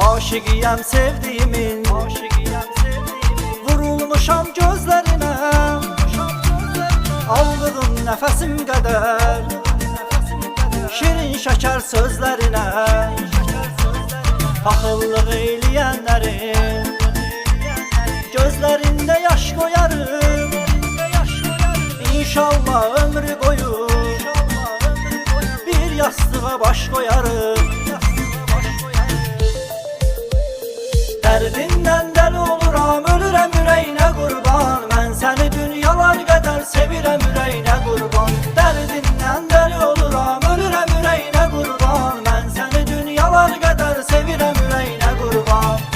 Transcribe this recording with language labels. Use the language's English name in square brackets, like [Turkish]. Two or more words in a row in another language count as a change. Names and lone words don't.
[Turkish] Aşıqiyəm sevdiğimin, vurulmuşam gözlerine, aldığım nefesim kadar, şirin şeker sözlerine, paxıllıq eyləyənlərin gözlerinde yaş koyarım. İnşallah ömrü boyu bir yastığa baş koyarım. [Azerbaijani] Dərdindən dəli oluram, ölürəm ürəyinə qurban. Mən səni dünyalar qədər sevirəm, ürəyinə qurban. Dərdindən dəli oluram, ölürəm ürəyinə qurban. Mən səni dünyalar qədər sevirəm, ürəyinə qurban.